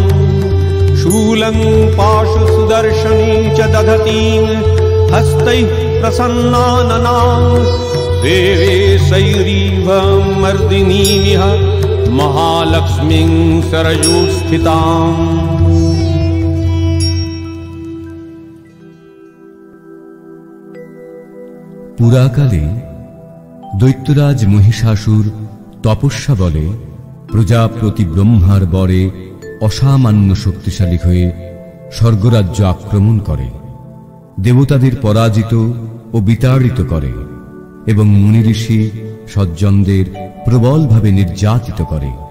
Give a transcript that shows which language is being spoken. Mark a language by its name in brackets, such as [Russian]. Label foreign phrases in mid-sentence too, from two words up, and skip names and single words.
[Sanskrit] शूलं पाशुसुदर्शनी च दधतीं हस्तैः प्रसन्नाननां देवे सैरीव मर्दिनीमिह महालक्ष्मीं सरयूस्थिताम्। [Bangla] পুরাকালে দৈত্যরাজ মহিষাসুর তপস্যা বলে প্রজাপতি ব্রহ্মার বরে অসামান্য শক্তিশালী হয়ে স্বর্গরাজ্য আক্রমণ করে, দেবতাদের পরাজিত ও বিতাড়িত করে এবং মুনি ঋষি সজ্জনদের প্রবলভাবে নির্যাতিত করে।